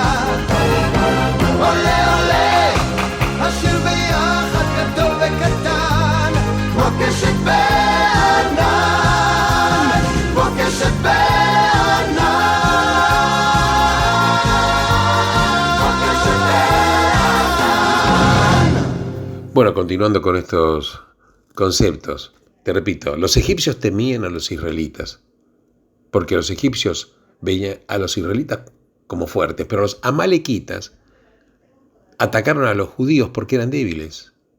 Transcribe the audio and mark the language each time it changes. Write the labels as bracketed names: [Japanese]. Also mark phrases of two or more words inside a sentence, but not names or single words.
[Hebrew] עולה עולה השיר ביחד גדול וקטן כמו קשת בענן, כמו קשת בענן, כמו קשת בענן. [Spanish] Bueno, continuando con estos conceptos, te repito, los egipcios temían a los israelitas, porque los egipcios veían a los israelitas como fuertes, pero los amalequitas atacaron a los judíos porque eran débiles.